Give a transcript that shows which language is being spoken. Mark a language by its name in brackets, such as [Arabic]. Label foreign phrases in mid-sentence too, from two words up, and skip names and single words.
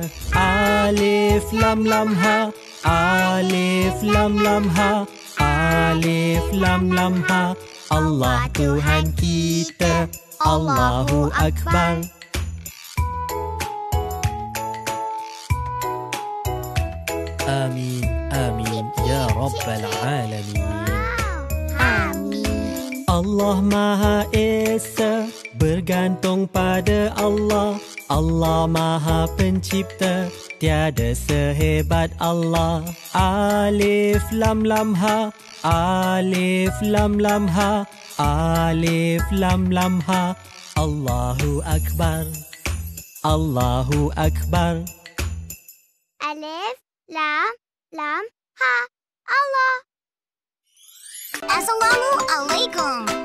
[Arabic] ألف لام لام هاء، ألف لام لام هاء، ألف لام لام هاء. [Malay] Allah Tuhan kita, [Arabic] الله أكبر. آمين، آمين، يا رب العالمين. Amin. [Malay] Allah Maha Esa, bergantung pada Allah. Allah Maha Pencipta, tiada sehebat Allah. [Arabic] ألف لام لام هاء، ألف لام لام هاء، ألف لام لام هاء. الله أكبر، الله أكبر. Alif, لام، لام، هاء. Allah. Assalamualaikum.